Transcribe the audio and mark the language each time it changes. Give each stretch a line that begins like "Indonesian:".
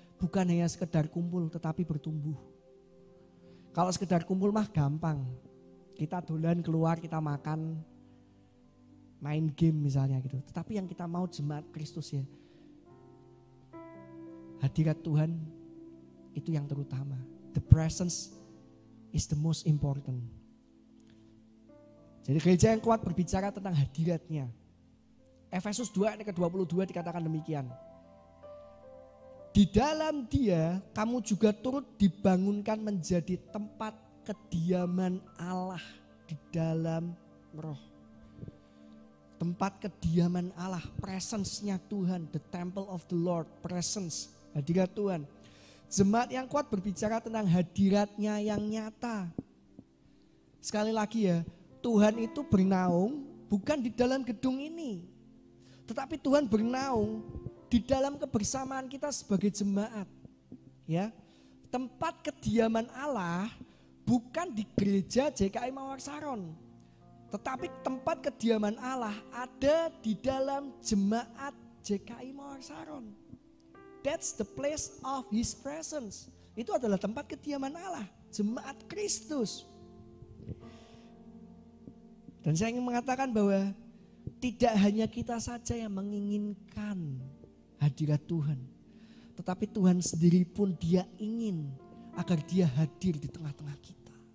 Indonesian: Bukan hanya sekedar kumpul tetapi bertumbuh. Kalau sekedar kumpul mah gampang. Kita dolan keluar, kita makan, main game misalnya gitu. Tetapi yang kita mau jemaat Kristus ya. Hadirat Tuhan itu yang terutama.
English: The presence is the most important.
Indonesian: Jadi gereja yang kuat berbicara tentang hadiratnya. Efesus 2 ayat ke-22 dikatakan demikian. Di dalam Dia kamu juga turut dibangunkan menjadi tempat kediaman Allah di dalam roh. Tempat kediaman Allah, presence-nya Tuhan,
English: the temple of the Lord,
Indonesian: presence, hadirat Tuhan. Jemaat yang kuat berbicara tentang hadiratnya yang nyata. Sekali lagi ya, Tuhan itu bernaung bukan di dalam gedung ini. Tetapi Tuhan bernaung di dalam kebersamaan kita sebagai jemaat. Ya, tempat kediaman Allah bukan di gereja JKI Mawar Saron. Tetapi tempat kediaman Allah ada di dalam jemaat JKI Mawar Saron.
English: That's the place of His presence.
Indonesian: Itu adalah tempat kediaman Allah, jemaat Kristus. Dan saya ingin mengatakan bahwa tidak hanya kita saja yang menginginkan hadirat Tuhan. Tetapi Tuhan sendiri pun Dia ingin agar Dia hadir di tengah-tengah kita.